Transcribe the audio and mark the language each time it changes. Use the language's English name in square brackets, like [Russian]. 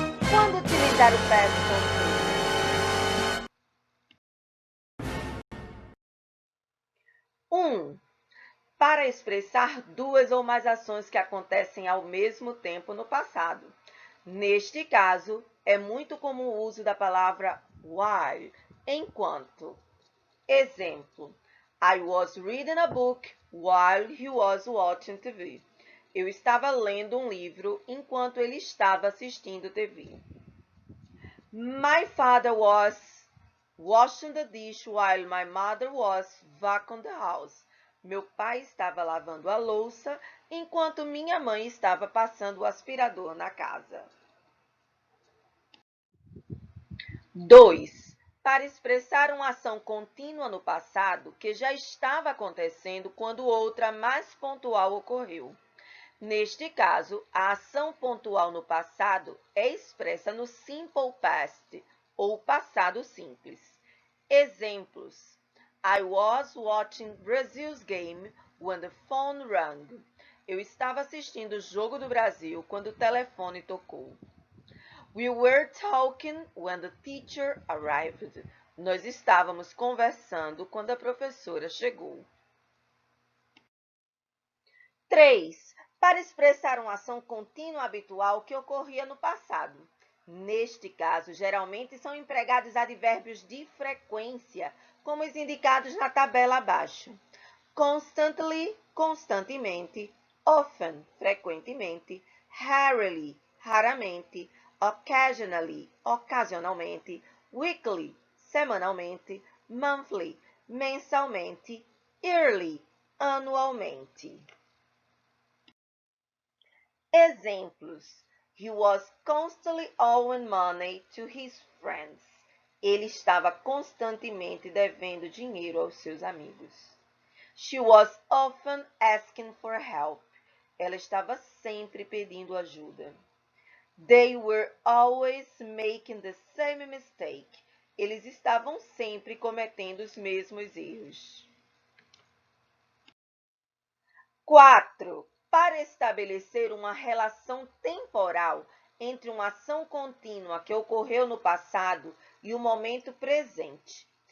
[Portuguese] Quando utilizar o past continuous? 1. Para expressar duas ou mais ações que acontecem ao mesmo tempo no passado. Neste caso, é muito comum o uso da palavra while, enquanto. [English] Exemplo: I was reading a book while he was watching TV. [Portuguese] Eu estava lendo um livro enquanto ele estava assistindo TV. [English] My father was washing the dish while my mother was vacuuming the house. [Portuguese] Meu pai estava lavando a louça enquanto minha mãe estava passando o aspirador na casa. 2. Para expressar uma ação contínua no passado que já estava acontecendo quando outra mais pontual ocorreu. Neste caso, a ação pontual no passado é expressa no simple past, ou passado simples. [English] Exemplos: I was watching Brazil's game when the phone rang. [Portuguese] Eu estava assistindo o jogo do Brasil quando o telefone tocou. [English] We were talking when the teacher arrived. [Portuguese] Nós estávamos conversando quando a professora chegou. 3. Para expressar uma ação contínua habitual que ocorria no passado. Neste caso, geralmente são empregados advérbios de frequência, como os indicados na tabela abaixo. Constantly, constantemente. Often, frequentemente. Rarely, raramente. Occasionally, ocasionalmente. Weekly, semanalmente. Monthly, mensalmente. Yearly, anualmente. [English] Exemplos: He was constantly owing money to his friends. [Portuguese] Ele estava constantemente devendo dinheiro aos seus amigos. [English] She was often asking for help. [Portuguese] Ela estava sempre pedindo ajuda. [English] They were always making the same mistake. [Portuguese] Eles estavam sempre cometendo os mesmos erros. 4. Para estabelecer uma relação temporal entre uma ação contínua que ocorreu no passado e o momento presente.